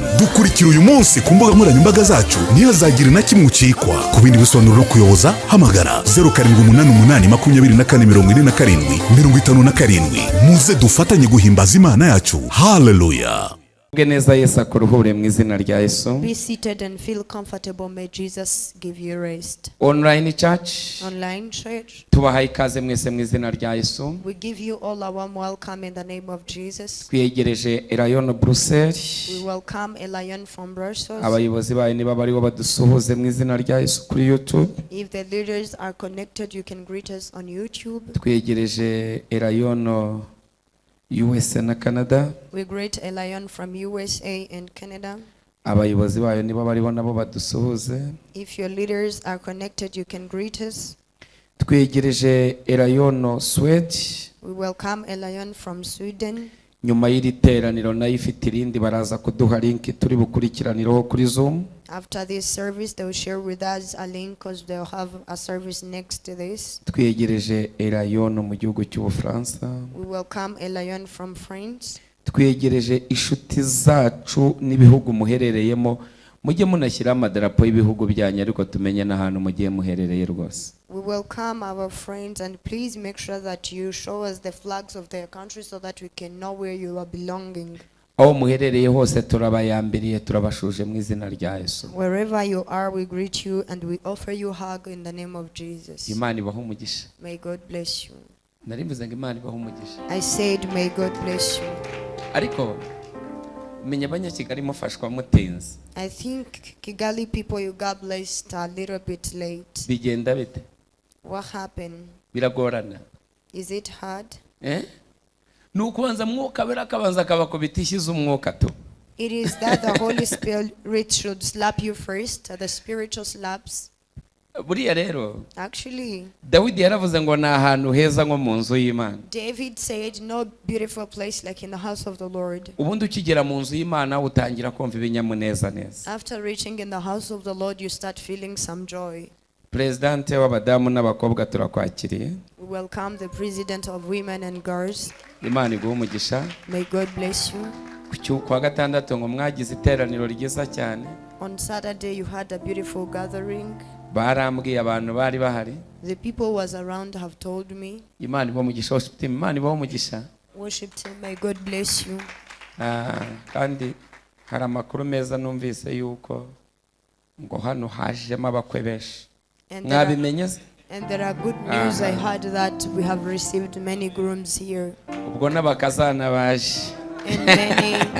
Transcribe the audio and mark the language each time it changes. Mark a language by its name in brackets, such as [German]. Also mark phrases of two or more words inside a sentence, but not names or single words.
[Kinyarwanda] dukurikira uyu munsi ku mbuga nkoranyambaga zacu, ntihazagira na kimwe ucikwa. ku bindi bisobanuro no kuyoboza hamagara 0788444757. muze dufatanye guhimbaza Imana yacu. Hallelujah. neza Yesu akuruhure mu izina rya Yesu. [English] Be seated and feel comfortable. May Jesus give you rest. Online church, [Kinyarwanda] tubahaye ikaze mwese mu izina rya Yesu. [English] We give you all a warm welcome in the name of Jesus. [Kinyarwanda] Twiyegereje Elion Bruxelles. [English] We welcome Elion from Brussels. [Kinyarwanda] abayobozi bayo niba bariho badusuhuze mu izina rya Yesu kuri YouTube. [English] If the leaders are connected, you can greet us on YouTube. [Kinyarwanda] Twiyegereje Elion USA na Canada. [English] We greet Elion from USA and Canada. [Kinyarwanda] abayobozi bayo niba bariho nabo badusuhuze. [English] If your leaders are connected, you can greet us. [Kinyarwanda] Twiyegereje Elion Sweden. [English] We welcome Elion from Sweden. [Kinyarwanda] nyuma y'iri teraniro nayo ifite irindi baraza kuduha link turi bukurikiraniraho kuri Zoom. [English] After this service, they will share with us a link because they'll have a service next to this. [Kinyarwanda] Twiyegereje Elion mu gihugu cy'Ubufaransa. [English] We welcome Elion from France. [Kinyarwanda] Twiyegereje inshuti zacu n'ibihugu muherereyemo, mujye munashyira amadarapo y'ibihugu byanyu ariko tumenye n'ahantu mugiye muherereye rwose. [English] We welcome our friends, and please make sure that you show us the flags of their country so that we can know where you are belonging. [Kinyarwanda] aho muherereye hose turabayambiriye, turabashuje mu izina rya Yesu. [English] Wherever you are, we greet you and we offer you a hug in the name of Jesus. [Kinyarwanda] Imana ibahe umugisha. [English] May God bless you. [Kinyarwanda] Narimvuze ngo Imana ibahe umugisha. [English] I said may God bless you. [Kinyarwanda] Ariko menya abanyakigali mufashwa mutinze. [English] I think Kigali people, you got blessed a little bit late. [Kinyarwanda] Bigenda bite? [English] What happened? [Kinyarwanda] Biragorana. [English] Is it hard? [Kinyarwanda] Nukubanza mwuka bera kabanza kabakubita ishyize umwuka tu. [English] It is that the Holy Spirit should slap you first, the spiritual slaps. [Kinyarwanda] buriya rero [English] Actually, [Kinyarwanda] dawidi yaravuze ngo ni ahantu heza nko mu nzu y'imana. [English] David said, no beautiful place like in the house of the Lord. [Kinyarwanda] ubundi ukigera mu nzu y'imana utangira kumva ibinyamuneza neza. [English] After reaching in the house of the Lord, you start feeling some joy. [Kinyarwanda] Presidente w'abadamu n'abakobwa turakwakiriye. [English] We welcome the President of Women and Girls. [Kinyarwanda] Imana iguhe umugisha. [English] May God bless you. [Kinyarwanda] Kwa gatandatu ngo mwagize iteraniro ryiza cyane. [English] On Saturday, you had a beautiful gathering. [Kinyarwanda] Barambwiye abantu bari bahari. [English] The people who was around have told me. [Kinyarwanda] Imana ibahe umugisha. [English] Worship team, [Kinyarwanda] Imana ibahe umugisha. [English] Worship team, may God bless you. [Kinyarwanda] Kandi hari amakuru meza numvise yuko ngo hano hajemo abakwe benshi. Mwabimenye se? [English] And there are good news. I heard that we have received many grooms here. [Kinyarwanda] Ubwo n'abakazana baje. [English] And many